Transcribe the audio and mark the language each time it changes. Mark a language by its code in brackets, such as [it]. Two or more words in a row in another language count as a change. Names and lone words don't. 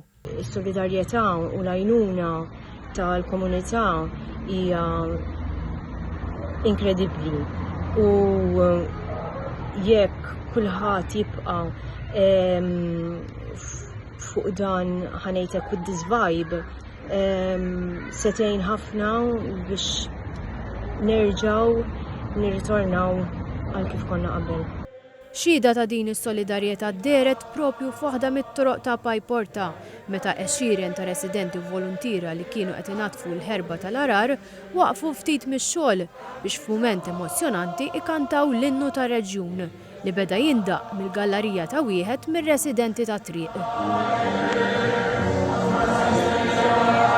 [mt] Is-solidarjetà u l-għajnuna tal-komunità hija inkredibbli u jekk kulħadd jibqa' fuq dan ħanejtek [en] with this vibe [mt] setejn ħafna biex nerġaw nirritornaw għal kif konna qabel. Xhieda ta' din is-solidarjetà deret propju f'waħda mit-toroq ta' Pajporta meta għexxieren ta' residenti u volontira li kienu qed inatfu l-ħerba tal-arar waqfu ftit mix-xogħol biex f'mument emozjonanti ikantaw l-innu tar-reġjun li beda jindaq mill-gallerija ta' wieħed mir-residenti tat-triq.